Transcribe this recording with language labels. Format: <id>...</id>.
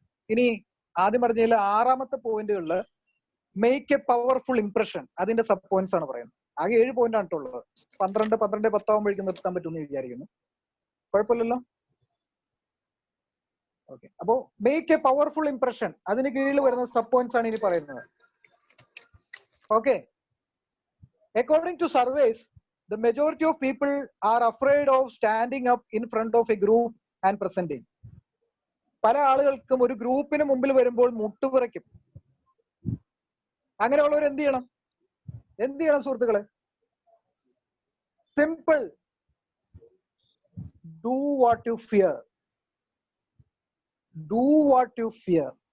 <ml>ഇനി ആദ്യം പറഞ്ഞതിൽ 6ാമത്തെ പോയിന്റുകളിൽ</ml> <en>make a powerful impression,</en> <ml>അതിന്റെ സബ് പോയിന്റ്സ് ആണ് പറയുന്നത്. ആകെ 7 പോയിന്റ് ആണ് ഉള്ളത്. 12, 10 ആകുമ്പോഴേക്കും നിർത്താൻ പറ്റുമെന്ന് വിചാരിക്കുന്നു. കുഴപ്പമില്ലല്ലോ? ഓക്കെ. അപ്പോ</ml> <en>make a powerful impression,</en> <ml>അതിന് കീഴിൽ വരുന്ന സബ് പോയിന്റ്സ് ആണ് ഇനി പറയുന്നത്. Okay.</ml> <en>According to surveys, the majority of people are afraid of standing up in front of a group and presenting.</en> <ml>പല ആളുകൾക്കും ഒരു ഗ്രൂപ്പിന് മുമ്പിൽ വരുമ്പോൾ മുട്ടുപിറയ്ക്കും. അങ്ങനെയുള്ളവർ എന്ത് ചെയ്യണം? സുഹൃത്തുക്കളെ? Simple.</ml> <en>Do what you fear. Do what you fear.</en>